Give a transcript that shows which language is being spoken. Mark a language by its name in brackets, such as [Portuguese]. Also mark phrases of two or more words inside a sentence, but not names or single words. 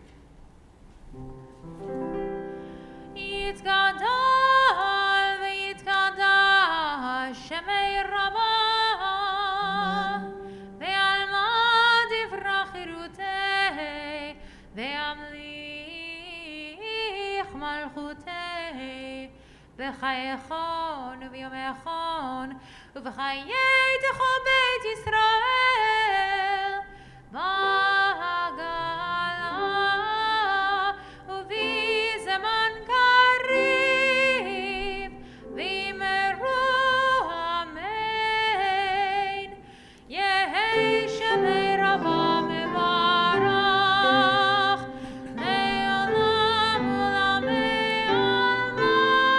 [Aramaic] שמה רבא, בעלמא די ברא כרעותה, וימליך מלכותה בחייכון וביומיכון ובחיי דכל בית ישראל, בעגלא ובזמן קריב ואמרו שמה רבא מברך מעולם ולעלמי עלמא.